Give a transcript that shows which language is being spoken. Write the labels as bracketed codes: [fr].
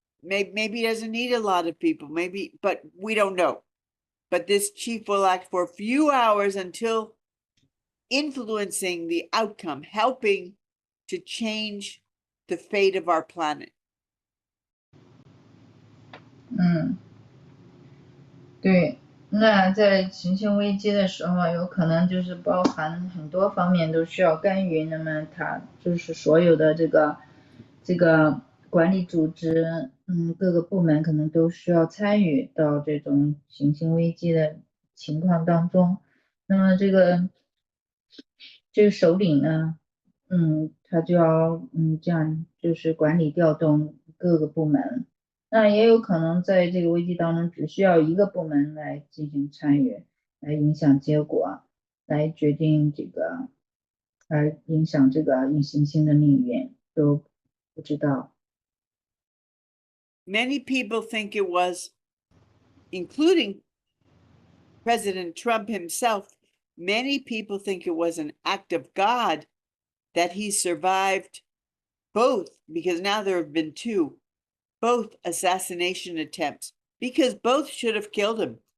[en] Maybe he doesn't need a lot of people, but we don't know. But this chief will act for a few hours until influencing the outcome, helping to change the fate of our planet. [zh] 对，那在行星危机的时候，有可能就是包含很多方面都需要干预，那么它就是所有的这个管理组织，各个部门可能都需要参与到这种行星危机的情况当中。那么这个首领呢，他就要这样就是管理调动各个部门。那也有可能在这个危机当中，只需要一个部门来进行参与，来影响结果，来决定影响这个行星的命运，都不知道。 [en] Many people think it was, including President Trump himself, many people think it was an act of God that he survived both, because now there have been both assassination attempts, because both should have killed him.